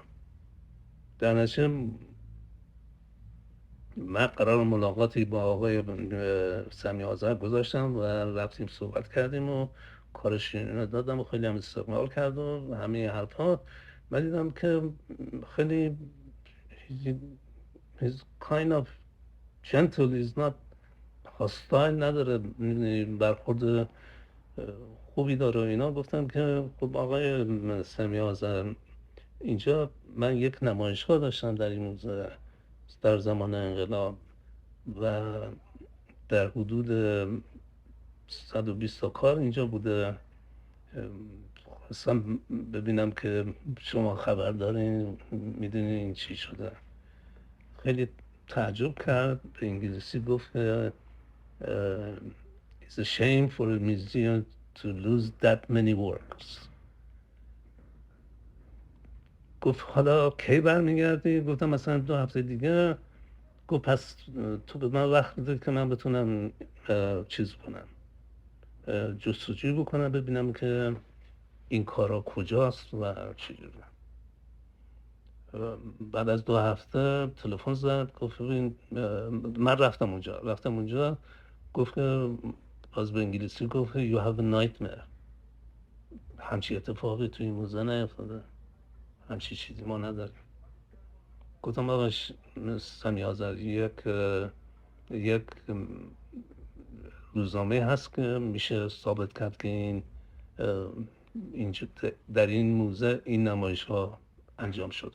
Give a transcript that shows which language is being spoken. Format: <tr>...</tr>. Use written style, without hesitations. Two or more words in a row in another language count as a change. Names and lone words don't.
<fa>در نتیجه من قرار ملاقاتی با آقای سمی آذر گذاشتم و رفتیم صحبت کردیم و کار شیرین رو دادم و خیلی هم استقبال کرد و همه حرفا. من دیدم که خیلی</fa> <en>he's kind of gentle, he's not hostile،</en> <fa>نداره برخورد خوبی داره و اینا. گفتم که خب آقای سمی آذر، اینجا من یک نمایشگاه داشتم در این موزه در زمان انقلاب و در حدود 120 تا کار اینجا بوده. خواستم ببینم که شما خبر دارین، میدونین این چی شده. خیلی تعجب کرد، به انگلیسی گفت</fa> <en>It's a shame for a museum to lose that many works.</en> <fa>گفت حالا کی برمیگردی؟ گفتم مثلا 2 هفته دیگه. گفت پس تو به من وقت بده که من بتونم چیز کنم، جستجوی بکنم، ببینم که این کارا کجاست و چجوری. بعد از 2 هفته تلفن زد، گفت من رفتم اونجا گفت که باز به انگلیسی گفت</fa> <en>you have a nightmare،</en> <fa>همچی اتفاقی توی این موزه نیفتاده، همچی چیزی ما نداریم. گفتم آقا سمی آذر، یک روزنامه هست که میشه ثابت کرد که این در این موزه این نمایش ها انجام شده.</fa>